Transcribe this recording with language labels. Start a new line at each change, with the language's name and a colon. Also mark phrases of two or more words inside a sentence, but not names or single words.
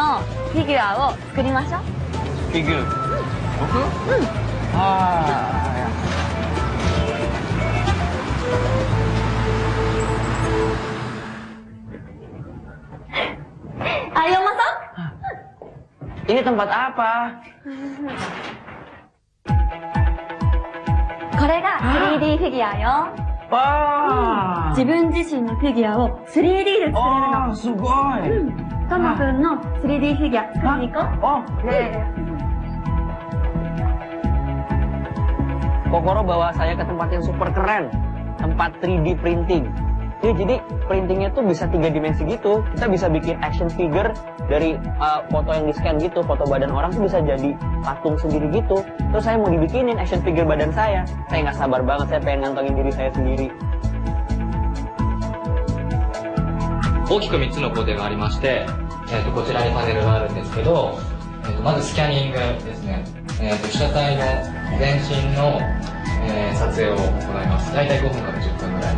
Japanese: ともくんのフィギュアを作りましょう。フィギュア。
Indonesian: Ah, ya. Ayo masuk. Ini tempat apa?
Japanese: これが 3D フィギュアよ。
Indonesian: Wah.
Japanese: 自分自身のフィギュアを 3D で作れるの。 Oh, sugoi. トモくんの 3D フィギュア作りに行こう。
Indonesian: Oh, oke. Kokoro bawa saya ke tempat yang super keren. Tempat 3D printing. Ya, jadi printingnya tuh bisa 3 dimensi gitu. Kita bisa bikin
English: action figure
Indonesian: dari foto yang di-scan gitu. Foto badan orang tuh bisa jadi patung sendiri gitu. Terus saya mau dibikinin
English: action figure
Indonesian: badan saya. Saya nggak sabar banget, saya pengen ngantongin diri saya sendiri.
Japanese: 大きく3つの工程がありまして、こちらにパネルがあるんですけど、まずスキャニングですね。被写体の全身の、撮影を行います。大体5分から10分ぐらい。